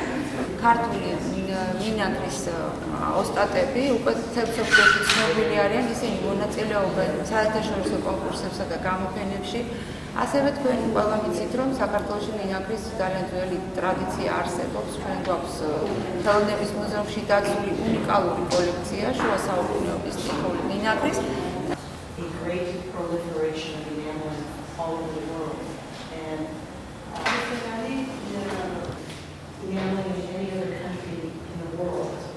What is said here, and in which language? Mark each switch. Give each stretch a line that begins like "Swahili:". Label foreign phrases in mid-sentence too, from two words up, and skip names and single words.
Georgian: ქართული მინაგრის ოსტატები უკვე თელსოფლოში ცნობილი არიან, ისინი მონაწილეობენ საერთაშორისო კონკურსებსა და გამოფენებში. ასევე თქვენ ყველა ვიცით, რომ საქართველოში მინაგრის ძალიან ძველი ტრადიცია არსებობს. ჩვენ გვაქვს ხელოვნების მუზეუმში დაცული უნიკალური კოლექცია შუა საუკუნეების ტიპური მინაგრის.
English: All over the world, and obviously, any other country in the world.